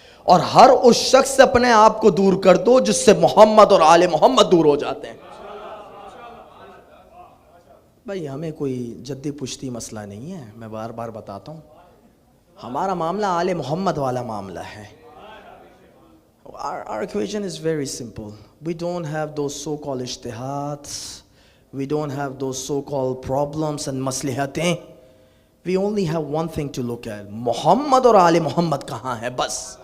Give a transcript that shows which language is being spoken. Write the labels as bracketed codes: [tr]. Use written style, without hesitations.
[ur] اور ہر اس شخص سے اپنے آپ کو دور کر دو جس سے محمد اور آل محمد دور ہو جاتے ہیں. بھائی ہمیں کوئی جدی پشتی مسئلہ نہیں ہے، میں بار بار بتاتا ہوں، ہمارا معاملہ آل محمد والا معاملہ ہے. [en] Our equation is very simple. We don't have those so-called ijtihads. We don't have those so-called problems and maslihatein. We only have one thing to look at. [ur] محمد اور آل محمد کہاں ہے؟ بس.